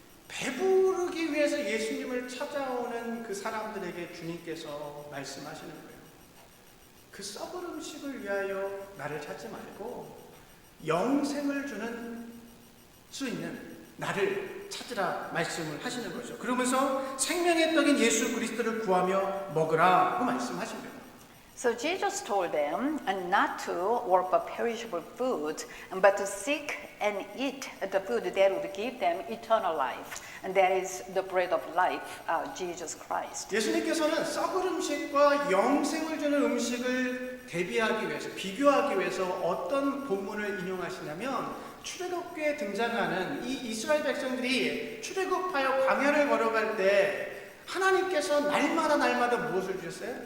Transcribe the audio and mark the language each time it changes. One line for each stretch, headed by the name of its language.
Korean: 배부르기 위해서 예수님을 찾아오는 그 사람들에게 주님께서 말씀하시는 거예요. 그 썩은 음식을 위하여 나를 찾지 말고 영생을 주는 수 있는 나를 찾으라 말씀을 하시는 거죠. 그러면서 생명의 떡인 예수 그리스도를 구하며 먹으라고 말씀하신 거예요.
English: So Jesus told them not to work for perishable food, but to seek and eat the food that would give them eternal life, and that is the bread of life, Jesus Christ.
Korean: 예수님께서는 썩은 음식과 영생을 주는 음식을 대비하기 위해서, 비교하기 위해서 어떤 본문을 인용하시냐면 출애굽기에 등장하는 이 이스라엘 백성들이 출애굽하여 광야를 걸어갈 때 하나님께서 날마다 무엇을 주셨어요?